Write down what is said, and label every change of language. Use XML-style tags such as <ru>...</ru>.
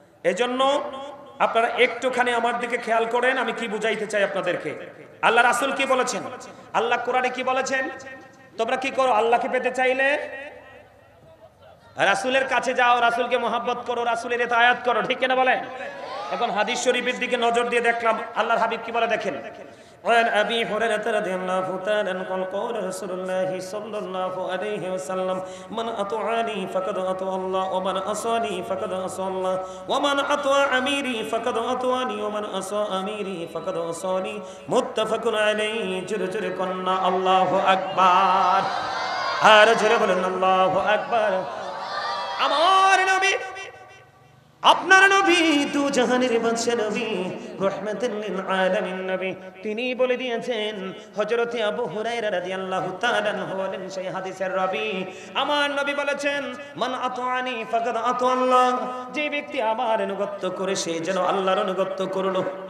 <bn>এজন্য আপনারা একটুখানি আমার দিকে খেয়াল করেন আমি কি বুঝাইতে চাই আপনাদেরকে। আল্লাহ রাসূল কি বলেছেন, আল্লাহ কোরআনে কি বলেছেন, তোমরা কি করো, আল্লাহকে পেতে চাইলে রাসূলের কাছে যাও, রাসূলকে মহব্বত করো, রাসূলের ইতাআত করো, ঠিক কিনা বলেন? এখন হাদিস শরীফের দিকে নজর দিয়ে দেখলাম আল্লাহর হাবিব কি বলে দেখেন।</bn> <ar>وعن أبي هريرة رضي الله تعالى عنه قال قال رسول الله صلى الله عليه وسلم من أطاعني فقد أطاع الله ومن عصاني فقد عصى الله ومن أطاع أميري فقد أطاعني ومن عصى أميري فقد عصاني متفق عليه جرجر كنا الله أكبر</ar> <bn>আর জোরে বলেন আল্লাহু আকবার। আমার নবী, আপনার নবী দু জাহানের বাদশা নবী, রাহমাতুল লিল আলামিন নবী, তিনি বলে দিয়েছেন। হযরত আবু হুরায়রা রাদিয়াল্লাহু তাআলা আনহু বলেন সেই হাদিসের রাবী, আমার নবী বলেছেন</bn> <ar>মান আতাআনি ফাকাদ আতা আল্লাহ,</ar> <bn>যে ব্যক্তি আমার অনুগত করে সে যেন আল্লাহর অনুগত করলো।</bn>